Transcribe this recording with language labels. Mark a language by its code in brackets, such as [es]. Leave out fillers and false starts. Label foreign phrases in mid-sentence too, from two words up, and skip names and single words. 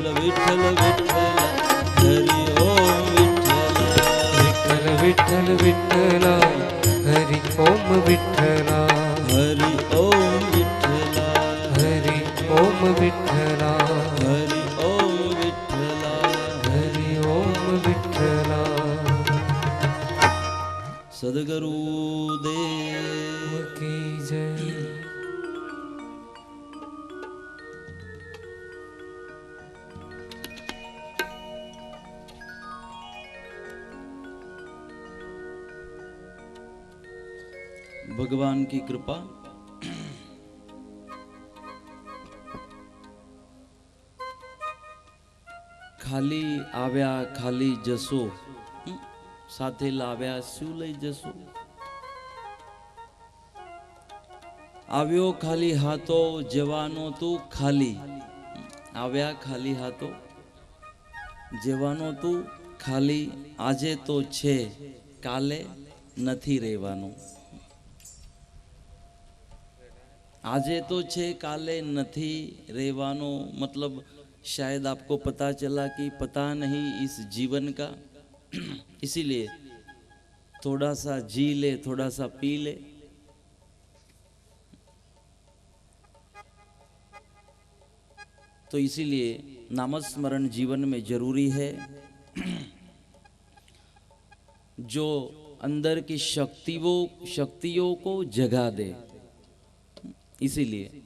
[mr] विठ्ठल विठ्ठला हरि ओम विठ्ठला विठ्ठल विठ्ठला हरि ओम विठ्ठला हरि ओम विठ्ठला हरि ओम विठ्ठला हरि ओम विठ्ठला हरि ओम विठ्ठला [hi] सद्गुरु देव की जय। भगवान की कृपा [gu] ખાલી આવ્યા ખાલી જશો સાથે લાવ્યા શું લઈ જશો આવ્યો ખાલી હાથો જવાનો તું ખાલી આવ્યા ખાલી હાથો જવાનો તું ખાલી આજે તો છે કાલે નથી રહેવાનું આજે તો છે કાલે નહીં રેવાનો [hi] मतलब शायद आपको पता चला कि पता नहीं इस जीवन का इसीलिए थोड़ा सा जी ले थोड़ा सा पी ले तो इसीलिए नामस्मरण जीवन में जरूरी है जो अंदर की शक्तियों को जगा दे इसीलिए